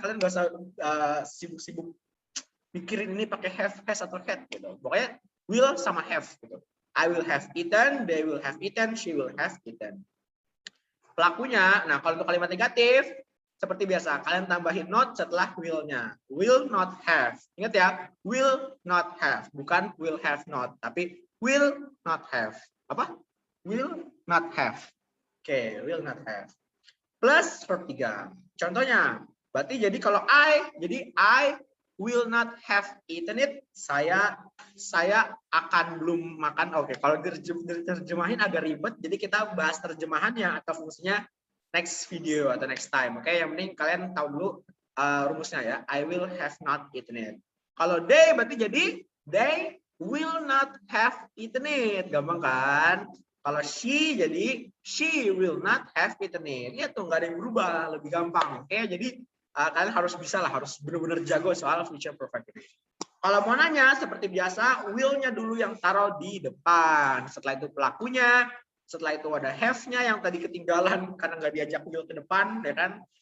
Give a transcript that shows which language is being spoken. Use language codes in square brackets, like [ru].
[id] Kalian nggak usah sibuk-sibuk mikirin ini pakai have, has, atau had. Gitu. Pokoknya will sama have. Gitu. [en] I will have eaten, they will have eaten, she will have eaten. [id] Pelakunya, nah kalau untuk kalimat negatif, seperti biasa, kalian tambahin not setelah will-nya. [en] Will not have. [id] Ingat ya, [en] will not have. [id] Bukan [en] will have not, [id] tapi [en] will not have. Apa? Will not have. Oke, will not have. Plus verb 3. [id] Contohnya, berarti jadi kalau jadi [en] I will not have eaten it. [id] Saya akan belum makan. Oke, kalau diterjemahin agak ribet, jadi kita bahas terjemahannya atau fungsinya next video atau next time. Oke, yang penting kalian tahu dulu rumusnya ya. [en] I will have not eaten it. [id] Kalau they berarti jadi [en] they will not have eaten it. [id] Gampang kan? Kalau she jadi [en] she will not have eaten it. [id] Lihat tuh nggak ada yang berubah, lebih gampang. Oke, jadi kalian harus bisa lah, harus benar-benar jago soal future perfect ini. Kalau mau nanya seperti biasa, will-nya dulu yang taruh di depan. Setelah itu pelakunya, setelah itu ada have-nya yang tadi ketinggalan karena nggak diajak will ke depan, ya kan?